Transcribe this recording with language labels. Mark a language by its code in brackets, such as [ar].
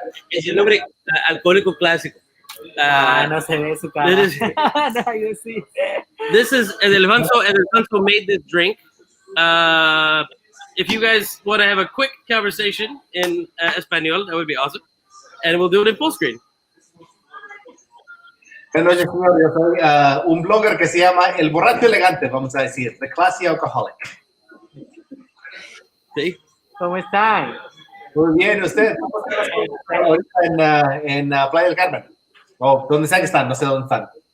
[es] Es el nombre alcohólico clásico. No se ve su cara. [en] This is, [es] No, yo sí. [en] this is Alfonso made this drink. If you guys want to have a quick conversation in Espanol, that would be awesome, and we'll do it in full screen. [es] Buenas noches, señor. Yo soy un blogger que se llama El Borracho Elegante, vamos a decir, [en] The Classy Alcoholic. See? [es] ¿Cómo están? Muy bien, ¿usted? ¿Cómo están las cosas ahorita en Playa del Carmen? O donde sea que están, no sé dónde están.